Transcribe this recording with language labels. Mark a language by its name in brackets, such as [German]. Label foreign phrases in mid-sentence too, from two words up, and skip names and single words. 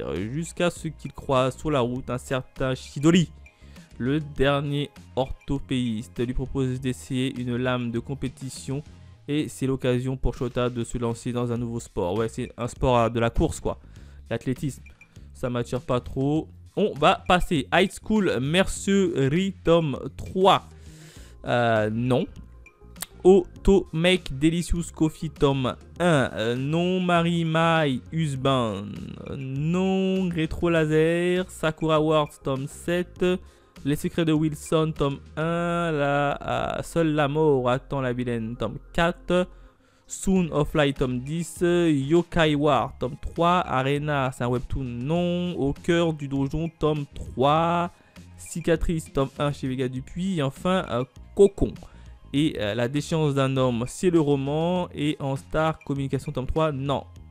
[French] Jusqu'à ce qu'il croise sur la route un certain Shidori. Le dernier orthopéiste lui propose d'essayer une lame de compétition. Et c'est l'occasion pour Shota de se lancer dans un nouveau sport. Ouais, c'est un sport de la course, quoi. L'athlétisme, ça m'attire pas trop. On va passer. High School Mercerie, tome 3. Non. Auto Make Delicious Coffee, tome 1. Non. Marie My Husband. Non. Rétro Laser. Sakura Wars, tome 7. Les secrets de Wilson, tome 1. Seule la mort attend la vilaine, tome 4. Soon of Light, tome 10, Yokai War, tome 3, Arena, c'est un webtoon, non, Au cœur du donjon, tome 3, Cicatrice, tome 1 chez Vega Dupuis, et enfin Cocon. Et La déchéance d'un homme, c'est le roman, et en Star Communication, tome 3, non.